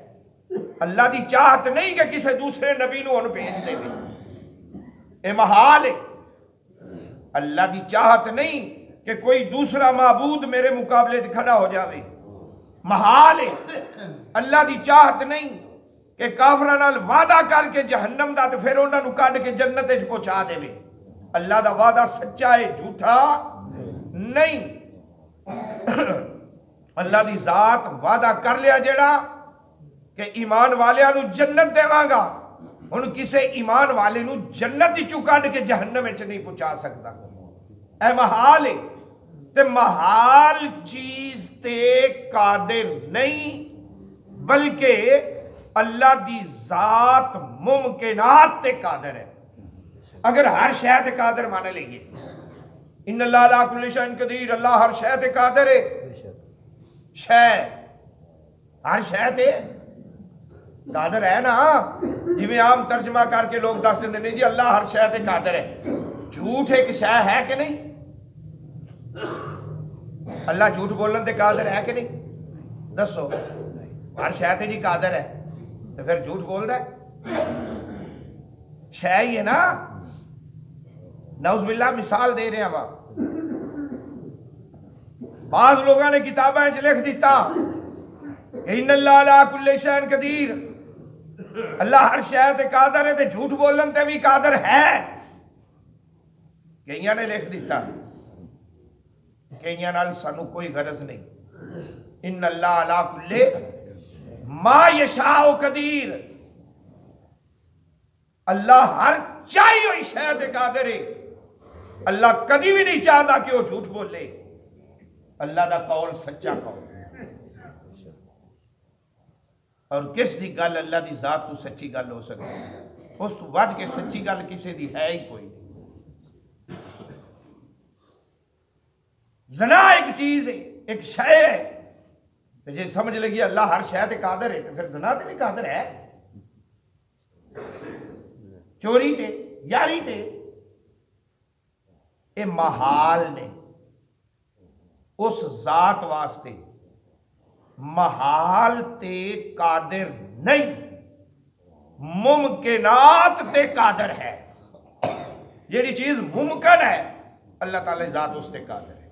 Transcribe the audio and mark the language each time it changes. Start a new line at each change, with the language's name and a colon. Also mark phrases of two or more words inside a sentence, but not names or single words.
Punjabi: اللہ دی چاہت نہیں کہ کسی دوسرے نبی نو انہوں بھیج دے. اے محال ہے. اللہ دی چاہت نہیں کہ کوئی دوسرا معبود میرے مقابلے سے کھڑا ہو جاوے. محال ہے. اللہ دی چاہت نہیں کہ کافراں نال وعدہ کر کے جہنم دا تے پھر انہاں نو کڈ کے جنت وچ پہنچا دے. اللہ دا وعدہ سچا ہے، جھوٹا نہیں. اللہ دی ذات وعدہ کر لیا جیڑا کہ ایمان والیاں نو جنت دیواں گا، ہن کسے ایمان والے نو جنت ہی چکا کے جہنم وچ نہیں پہنچا سکتا. اے محال ہے. تے محال چیز تے قادر نہیں، بلکہ اللہ دی ذات ممکنات تے قادر ہے. اگر ہر شے تے قادر مان لئیے،
Arabic: ان اللہ علی کل شیء قدیر،
Punjabi: اللہ ہر شے تے قادر ہے. شے ہر شے تے قادر ہے نا. جی عام ترجمہ کر کے لوگ دس دیں نہیں جی اللہ ہر شے تے قادر ہے. جھوٹ ایک شے ہے کہ نہیں؟ اللہ جھوٹ بولن تے قادر ہے کہ نہیں؟ دسو. ہر شے تے جی قادر ہے تو پھر جھوٹ بول ہے؟ شے ہی ہے نا.
Arabic: نعوذ باللہ
Punjabi: مثال دے رہے ہیں. بعض لوگوں نے کتابیں لکھ دیتا کہ
Arabic: ان اللہ علی کل شیء قدیر،
Punjabi: اللہ ہر شے تے قادر ہے، تے جھوٹ بولن تے بھی قادر ہے. کئیاں نے لکھ دیتا. کئیاں نال سانو کوئی غرض نہیں.
Arabic: ان اللہ علی کل ما یشاء قدیر،
Punjabi: اللہ ہر چاہی ہوئی شے تے قادر ہے. اللہ کدی بھی نہیں چاہتا کہ وہ جھوٹ بولے. اللہ دا قول سچا قول. اور کس دی گل اللہ دی ذات تو سچی گل ہو سکتی ہے؟ اس تو ود کے سچی گل کسی دی ہے ہی کوئی نہیں. زنا ایک چیز ہے، ایک شے ہے. جی سمجھ لگی اللہ ہر شے تے قادر ہے تو پھر زنا تے بھی قادر ہے. چوری تے، یاری تے، یہ محال نے. اس ذات واسطے محال تے قادر نہیں، ممکنات تے قادر ہے. جیڑی چیز ممکن ہے اللہ تعالی ذات اس تے قادر ہے.